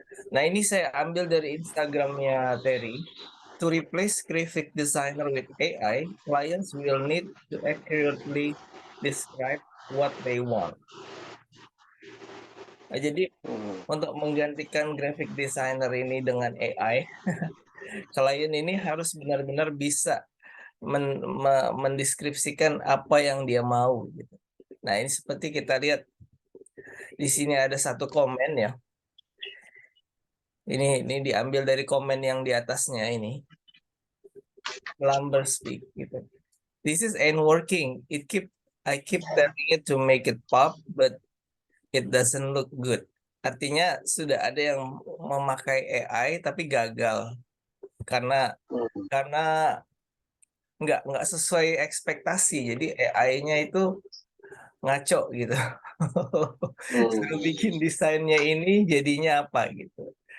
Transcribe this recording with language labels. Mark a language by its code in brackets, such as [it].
[id] Nah, ini saya ambil dari Instagramnya Terry. [en] To replace graphic designer with AI, clients will need to accurately describe what they want. [id] Nah, jadi untuk menggantikan graphic designer ini dengan AI, klien ini harus benar-benar bisa mendeskripsikan apa yang dia mau gitu. Nah, ini seperti kita lihat di sini ada satu komen ya. Ini diambil dari komen yang di atasnya ini. [en] Lumber speak gitu. This is ain't working. I keep telling it to make it pop, but it doesn't look good. [id] Artinya sudah ada yang memakai AI tapi gagal karena nggak sesuai ekspektasi. Jadi AI-nya itu ngaco gitu. Suruh bikin desainnya ini jadinya apa gitu.